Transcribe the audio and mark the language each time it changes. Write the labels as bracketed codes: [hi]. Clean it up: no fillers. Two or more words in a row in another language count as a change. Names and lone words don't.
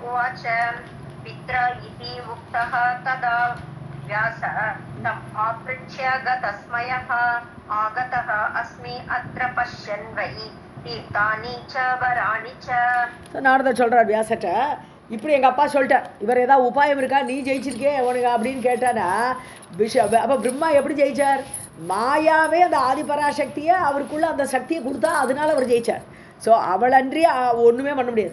[sa] उवाच पित्रा इति उक्तः तदा व्यासः तम् आपृच्छ्य गतस्मयः आगतः अस्मि अत्र पश्यन् वै तीर्थानि च वराणि च. [ta] நாரதர் சொல்கிறார் வியாசட்ட, இப்படி எங்கள் அப்பா சொல்லிட்டார், இவர் ஏதாவது உபாயம் இருக்கா, நீ ஜெயிச்சிருக்கே உனக்கு அப்படின்னு கேட்டானா அப்போ பிரம்மா எப்படி ஜெயிச்சார்? மாயாவே அந்த ஆதிபராசக்தியை அவருக்குள்ள அந்த சக்தியை கொடுத்தா அதனால அவர் ஜெயிச்சார். ஸோ அவளன்றி ஒன்றுமே பண்ண முடியாது.